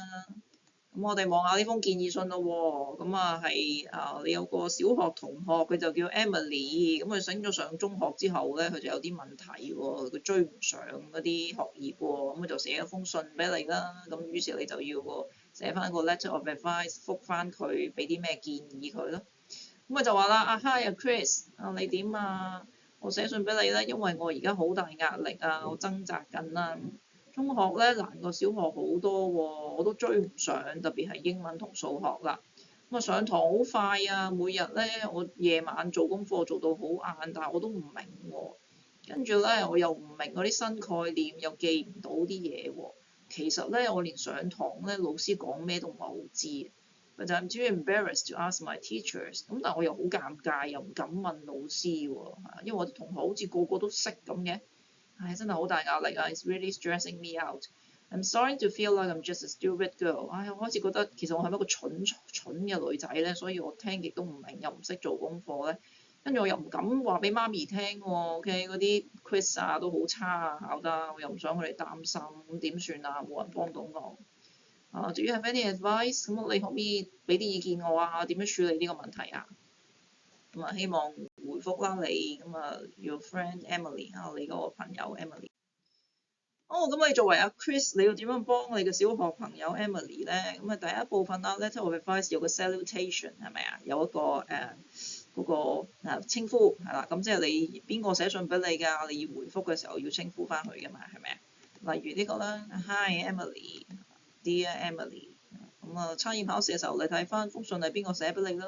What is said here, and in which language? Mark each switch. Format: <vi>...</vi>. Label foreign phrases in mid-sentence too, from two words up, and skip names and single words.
<yue>我哋望下呢封建議信咯喎。係你有個小學同學，佢就叫 Emily。佢升咗上中學之後咧，佢就有啲問題喎，佢追唔上嗰啲學業喎。佢就寫一封信俾你啦。於是你就要寫翻個</yue> <en>letter of advice，</en> <yue>覆翻佢，俾啲咩建議佢咯。佢就話啦，Hi Chris，你點啊？我寫信俾你咧，因為我而家好大壓力啊，我掙扎緊啦。中學咧難過小學好多喎，我都追唔上，特別係英文同數學啦。上堂好快啊，每日咧我夜晚做功課做到好晏，但係我都唔明喎。跟住咧我又唔明嗰啲新概念，又記唔到啲嘢喎。其實咧我連上堂咧老師講咩都唔係好知。</yue> <en>But I'm too embarrassed to ask my teachers。</en> <yue>但我又好尷尬，又唔敢問老師喎，因為我啲同學好似個個都識咁嘅。真係好大壓力啊 ！</yue> <en>It's really stressing me out. I'm starting to feel like I'm just a stupid girl。</en> <yue>我開始覺得其實我係一個蠢嘅女仔咧，所以我聽極都唔明，又唔識做功課咧。跟住我又唔敢話俾媽咪聽喎。OK，嗰啲 quiz 啊都好差啊，考得我又唔想佢哋擔心，咁點算啊？冇人幫到我。</yue> <en>Do you have any advice？</en> <yue>咁你可唔可以俾啲意見我啊？點樣處理呢個問題啊？希望回覆啦你。</yue> <en>Your friend Emily</en> <yue>你嗰個朋友 Emily。咁你作為阿 Chris，你要點樣幫你嘅小學朋友 Emily 咧？第一部分啦 ，</yue> <en>letter of advice</en> <yue>有個 salutation 係咪啊？有一個嗰個稱呼係啦。咁即係你邊個寫信俾你㗎？你要回覆嘅時候要稱呼翻佢㗎嘛？係咪啊？例如呢個啦 ，Hi Emily，Dear Emily。測驗考試嘅時候，你睇翻封信係邊個寫俾你啦？</yue>